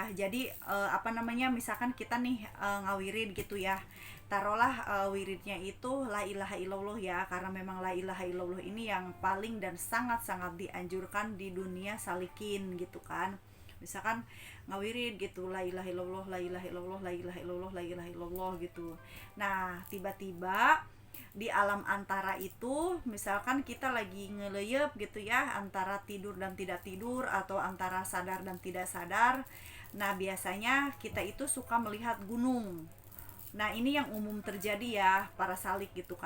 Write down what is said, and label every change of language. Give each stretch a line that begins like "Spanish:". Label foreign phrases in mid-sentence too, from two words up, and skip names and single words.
Indonesian: Jadi misalkan kita nih ngawirid gitu ya. Taruhlah wiridnya itu
Arabic: لا إله إلا الله
Indonesian: ya, karena memang
Arabic: لا إله إلا الله
Indonesian: ini yang paling dan sangat-sangat dianjurkan di dunia salikin gitu kan. Misalkan ngawirid gitu,
Arabic: لا إله إلا الله، لا إله إلا الله، لا إله إلا الله، لا إله إلا الله gitu.
Indonesian: Nah, tiba-tiba di alam antara itu, misalkan kita lagi ngeleyep gitu ya, antara tidur dan tidak tidur atau antara sadar dan tidak sadar. Nah biasanya kita itu suka melihat gunung. Nah ini yang umum terjadi ya para salik gitu kan.